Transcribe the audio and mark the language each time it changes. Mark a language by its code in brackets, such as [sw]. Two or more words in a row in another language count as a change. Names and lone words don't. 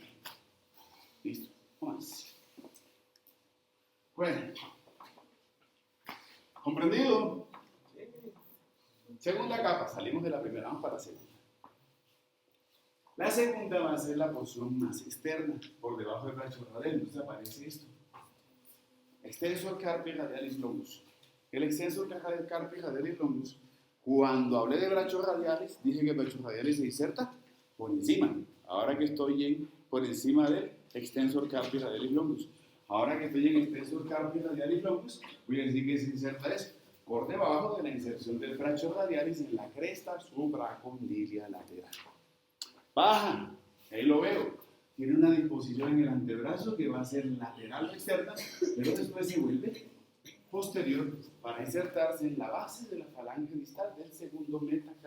[es] Listo. Más. Bueno. ¿Comprendido? Segunda capa, salimos de la primera, vamos para la segunda. La segunda va a ser la porción más externa, por debajo del brachorradial. Entonces aparece esto. [la] Extensor carpi radialis longus. El extensor carpi radialis longus, [es] cuando hablé de brachorradiales, dije que brachorradiales se inserta por encima. Ahora que estoy por encima del [la] extensor carpi radialis longus. [es] Ahora que estoy en [la] extensor carpi radialis longus, [es] voy a decir que se inserta es por debajo de la inserción del brachorradialis en la cresta supracondilia lateral. Baja, ahí lo veo. Tiene una disposición en el antebrazo que va a ser lateral o externa, pero después se vuelve posterior para insertarse en la base de la falange distal del segundo metacarpiano.